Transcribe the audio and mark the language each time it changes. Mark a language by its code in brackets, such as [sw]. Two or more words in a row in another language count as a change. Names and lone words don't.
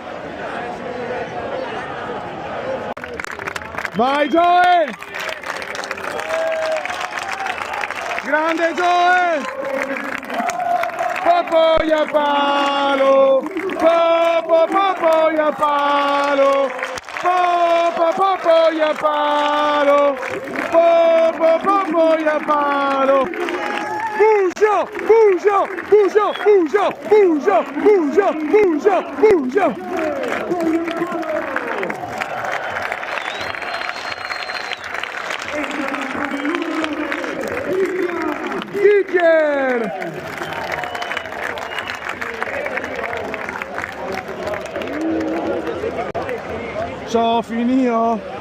[it] Vai Joe! Grande Joe! Popoia palo! Popoia palo! Popoia palo! Popoia palo! Bujo! Bujo! Bujo! Bujo! Bujo! Bujo! Bujo! Bujo! Kicker! Ciao finito!